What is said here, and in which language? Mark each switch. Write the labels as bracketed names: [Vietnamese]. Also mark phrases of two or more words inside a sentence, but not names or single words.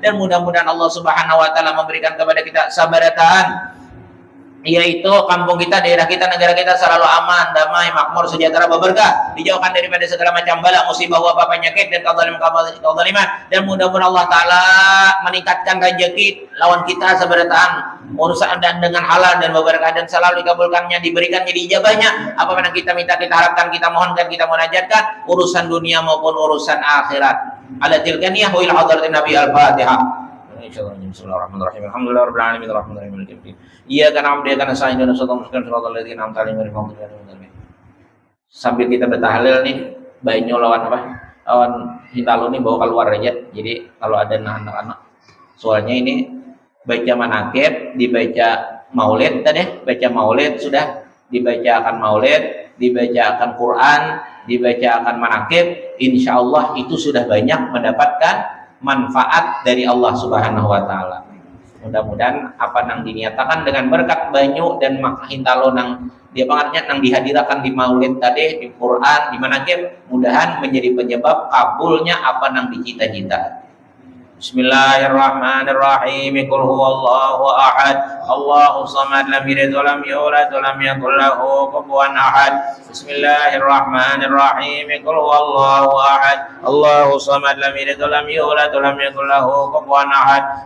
[Banjar] Dan mudah-mudahan [Arabic] الله سبحانه وتعالى [Banjar] memberikan kepada kita sabaratan, yaitu kampung kita, daerah kita, negara kita selalu aman, damai, makmur, sejahtera, berberkah, dijauhkan daripada segala macam bala, musibah, wabah, penyakit dan kezaliman. Dan mudah-mudahan [Arabic] الله تعالى [Banjar] meningkatkan rezeki lawan kita sabaratan, urusan dan dengan halal dan berberkah, dan selalu dikabulkannya, diberikannya, diijabahnya apa yang kita minta, kita harapkan, kita mohonkan, kita munajatkan, urusan dunia maupun urusan akhirat. [Arabic] على تلك النية وإلى حضرة النبي الفاتحة. بسم الله الرحمن الرحيم. الحمد لله رب العالمين الرحمن الرحيم مالك يوم الدين. إياك نعبد وإياك نستعين اهدنا الصراط المستقيم صراط الذين أنعمت عليهم غير المغضوب عليهم ولا الضالين. [Banjar] Sambil kita bertahlil nih, banyu lawan apa? Lawan hitalu nih bawa keluar aja. Jadi kalau ada anak-anak, soalnya ini baca manaqib, dibaca maulid tadi, baca maulid sudah, dibacakan maulid, dibacakan Quran, dibacakan manaqib, insyaallah itu sudah banyak mendapatkan manfaat dari [Arabic] الله سبحانه وتعالى. [Banjar] Mudah-mudahan apa nang diniatakan dengan berkat banyu dan hintalo nang dia pangatnya nang dihadirakan di maulid tadi, di Quran, di manaqib, mudahan menjadi penyebab kabulnya apa nang dicita-cita. [Arabic] بسم الله الرحمن الرحيم. قل هو الله أحد، الله الصمد، لم يلد ولم يولد ولم يكن له كفوا أحد. بسم الله الرحمن الرحيم. قل هو الله أحد، الله الصمد، لم يلد ولم يولد ولم يكن له كفوا أحد.